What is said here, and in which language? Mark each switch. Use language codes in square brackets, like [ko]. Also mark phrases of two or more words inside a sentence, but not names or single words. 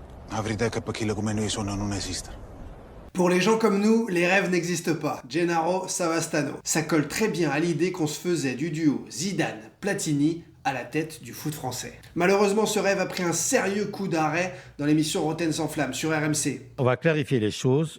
[it] La verità è che per chi come noi sono non esiste. [fr] Pour les gens comme nous, les rêves n'existent pas. Gennaro Savastano. Ça colle très bien à l'idée qu'on se faisait du duo Zidane-Platini à la tête du foot français. Malheureusement, ce rêve a pris un sérieux coup d'arrêt dans l'émission Rotten sans flamme sur RMC. On va clarifier les choses.